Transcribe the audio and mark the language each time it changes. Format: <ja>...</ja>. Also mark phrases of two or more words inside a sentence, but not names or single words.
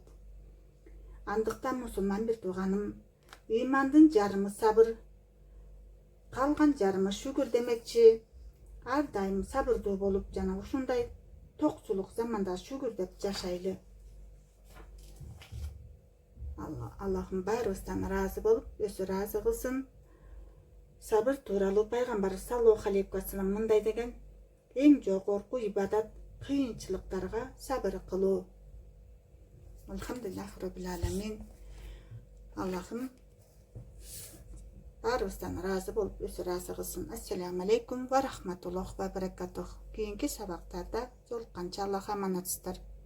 <ky>Андыктан мусулман бир тууганым, ыймандын жарымы сабыр, калган жарымы шүгүр демекчи. Ар дайым сабырдуу болуп жана ушундай токчулук заманда шүгүр деп жашайлы. Аллахым баарыбыздан ыраазы болуп, өзү ыраазы кылсын. Сабыр тууралуу пайгамбар</ky> <ar>صلى الله عليه وسلم</ar> <ky>мындай деген: "Эң жогорку ибадат кыйынчылыктарга сабыр кылуу."</ky> <ar>الحمد لله رب العالمين.</ar> <ky>Аллахым баарыбыздан ыраазы болуп, өзү ыраазы кылсын.</ky> <ar>السلام عليكم ورحمة الله وبركاته.</ar> <ky>Кийинки сабактарда жолукканча Аллах аманатсыздар.</ky>